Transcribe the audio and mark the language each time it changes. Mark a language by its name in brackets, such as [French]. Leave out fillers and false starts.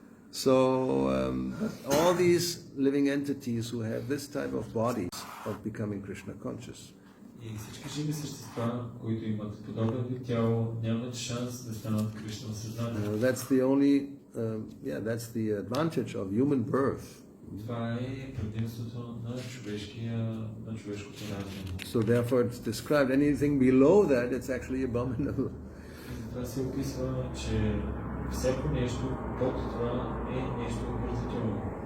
[English] So all these living entities who have this type of bodies of becoming Krishna conscious. [Bulgarian] И всички живи същества, които имат подобен вид тяло, нямат шанс да станат Кришна съзнание. [English] That's the only, that's the advantage of human birth. [Bulgarian] Това е предимството на човешкото раждане. [English] So therefore it's described anything below that, it's actually abominable. [Bulgarian] Това се описва, че всяко нещо под това е нещо отвратително.